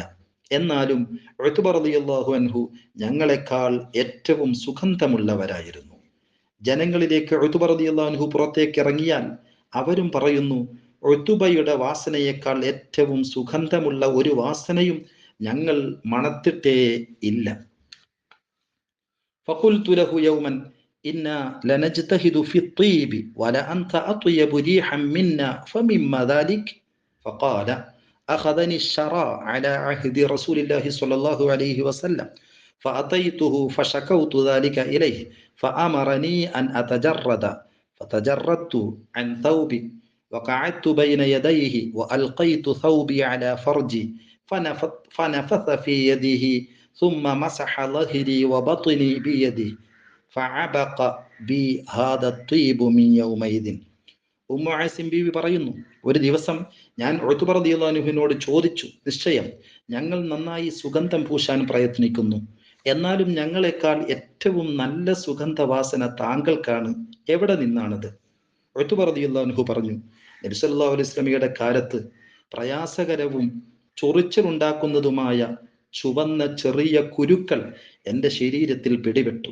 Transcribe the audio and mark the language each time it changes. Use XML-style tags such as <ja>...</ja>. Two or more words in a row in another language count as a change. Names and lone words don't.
<ml>എന്നാലും ഉത്ബ റളിയല്ലാഹു അൻഹു ഞങ്ങളെക്കാൾ ഏറ്റവും സുഗന്ധമുള്ളവരായിരുന്നു. ജനങ്ങളിലേക്ക് ഉത്ബ റളിയല്ലാഹു അൻഹു പുറത്തേക്ക് ഇറങ്ങിയാൽ അവരും പറയുന്നു, ഉത്ബയുടെ വാസനയേക്കാൾ ഏറ്റവും സുഗന്ധമുള്ള ഒരു വാസനയും ഞങ്ങൾ മണത്തിട്ടേ ഇല്ല.</ml> <ar>فقلت له يوما إنا لنجتهد في الطيب ولا أنت أطيب ريحا منا فمما ذلك. فقال أخذني الشراء على عهد رسول الله صلى الله عليه وسلم فأتيته فشكوت ذلك إليه فأمرني أن أتجرد فتجردت عن ثوبي وقعدت بين يديه وألقيت ثوبي على فرجي فنفث في يده ثم مسح ظهري وبطني بيده فعبق بي هذا الطيب من يومئذ.</ar> <ml>ഉമ്മു ആസിം ബീവി പറയുന്നു, ഒരു ദിവസം ഞാൻ ഉത്ബ റളിയല്ലാഹു അൻഹുവിനോട് ചോദിച്ചു, നിശ്ചയം ഞങ്ങൾ നന്നായി സുഗന്ധം പൂശാൻ പ്രയത്നിക്കുന്നു, എന്നാലും ഞങ്ങളെക്കാൾ ഏറ്റവും നല്ല സുഗന്ധവാസന താങ്കൾക്കാണ്, എവിടെ നിന്നാണത്? ഉത്ബ റളിയല്ലാഹു അൻഹു പറഞ്ഞു, നബി സല്ലല്ലാഹു അലൈഹി വസല്ലമയുടെ കാലത്ത് പ്രയാസകരവും ചൊറിച്ചിലുണ്ടാക്കുന്നതുമായ ചുവന്ന ചെറിയ കുരുക്കൾ എൻ്റെ ശരീരത്തിൽ പിടിപെട്ടു.</ml>